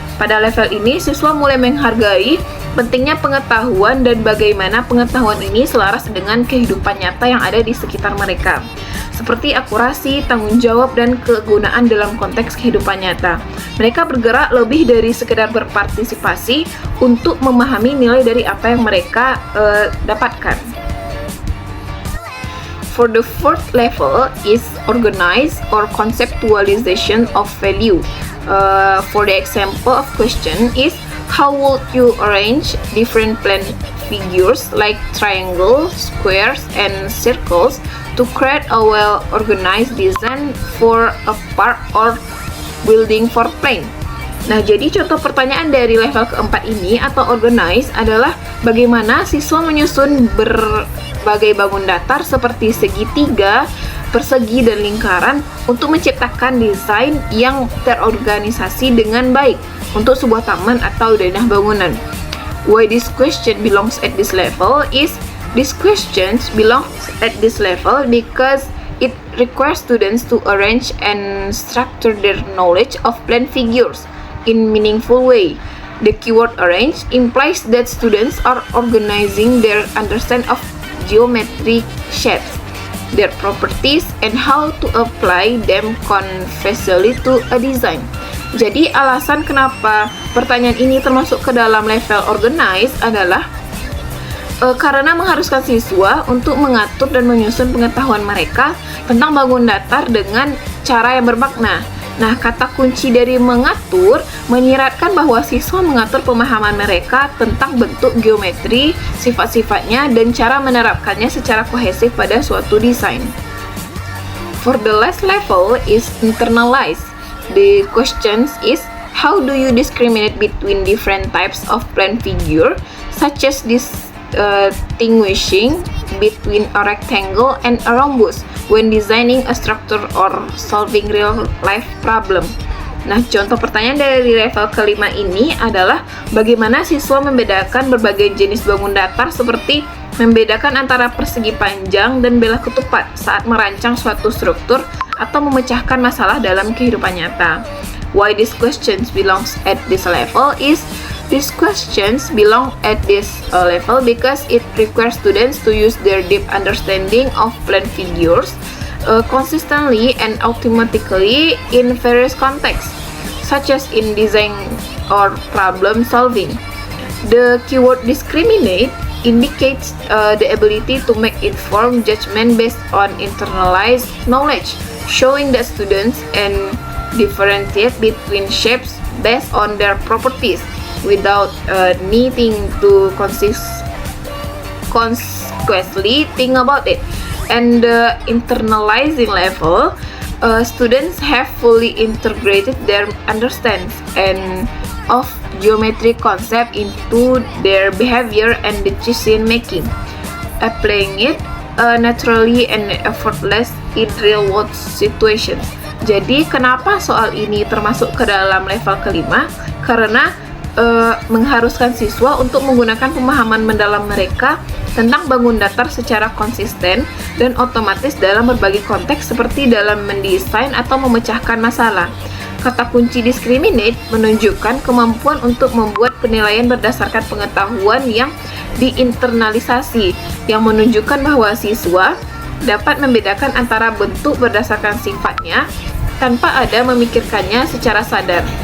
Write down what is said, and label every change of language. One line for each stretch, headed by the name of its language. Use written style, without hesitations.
Indonesian: Pada level ini, siswa mulai menghargai pentingnya pengetahuan dan bagaimana pengetahuan ini selaras dengan kehidupan nyata yang ada di sekitar mereka, seperti akurasi, tanggung jawab, dan kegunaan dalam konteks kehidupan nyata. Mereka bergerak lebih dari sekedar berpartisipasi untuk memahami nilai dari apa yang mereka dapatkan.
English: For the fourth level is organize or conceptualization of value. For the example of question is, how would you arrange different plane figures like triangles, squares, and circles to create a well-organized design for a park or building for plane?
Indonesian: Nah, jadi contoh pertanyaan dari level keempat ini atau organize adalah, bagaimana siswa menyusun berbagai bangun datar seperti segitiga, persegi dan lingkaran untuk menciptakan desain yang terorganisasi dengan baik untuk sebuah taman atau denah bangunan.
English: Why this question belongs at this level is these questions belongs at this level because it requires students to arrange and structure their knowledge of plan figures in meaningful way. The keyword arrange implies that students are organizing their understanding of geometric shapes, their properties, and how to apply them conceptually to a design.
Indonesian: Jadi alasan kenapa pertanyaan ini termasuk ke dalam level organize adalah karena mengharuskan siswa untuk mengatur dan menyusun pengetahuan mereka tentang bangun datar dengan cara yang bermakna. Nah, kata kunci dari mengatur menyiratkan bahwa siswa mengatur pemahaman mereka tentang bentuk geometri, sifat-sifatnya, dan cara menerapkannya secara kohesif pada suatu desain.
English: For the last level is internalize. The question is, how do you discriminate between different types of plan figure, such as distinguishing between a rectangle and a rhombus when designing a structure or solving real-life problem?
Indonesian: Nah, contoh pertanyaan dari level kelima ini adalah bagaimana siswa membedakan berbagai jenis bangun datar seperti membedakan antara persegi panjang dan belah ketupat saat merancang suatu struktur atau memecahkan masalah dalam kehidupan nyata.
English: Why these questions belongs at this level is these questions belong at this level because it requires students to use their deep understanding of plan figures consistently and automatically in various contexts, such as in design or problem solving. The keyword discriminate indicates the ability to make informed judgment based on internalized knowledge, showing that students and differentiate between shapes based on their properties without needing to consequently think about it. And the internalizing level, students have fully integrated their understanding and of geometric concept into their behavior and decision making, applying it naturally and effortless in real world situations.
Indonesian: Jadi kenapa soal ini termasuk ke dalam level kelima? Karena mengharuskan siswa untuk menggunakan pemahaman mendalam mereka tentang bangun datar secara konsisten dan otomatis dalam berbagai konteks seperti dalam mendesain atau memecahkan masalah. Kata kunci discriminate menunjukkan kemampuan untuk membuat penilaian berdasarkan pengetahuan yang diinternalisasi, yang menunjukkan bahwa siswa dapat membedakan antara bentuk berdasarkan sifatnya tanpa ada memikirkannya secara sadar.